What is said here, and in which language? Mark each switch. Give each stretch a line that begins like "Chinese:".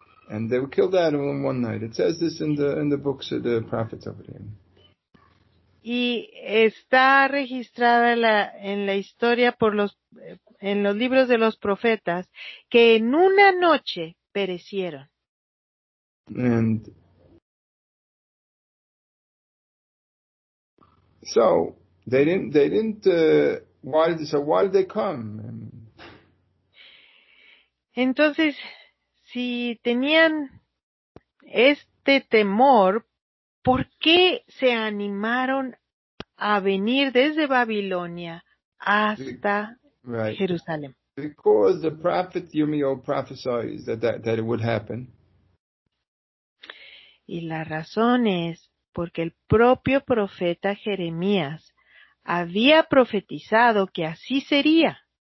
English: And they were killed out of them one night. It says this in the books of the prophets over there.
Spanish: Y está registrada en la historia en los libros de los profetas que en una noche perecieron.
English: And so they didn't. Why did they come?
Spanish: Entonces, si tenían este temor, ¿por qué se animaron a venir desde Babilonia hasta Jerusalén?
English: Because the prophet Yirmiyahu prophesied that it would happen.
Spanish: Y la razón es porque el propio profeta Jeremías había profetizado que así sería.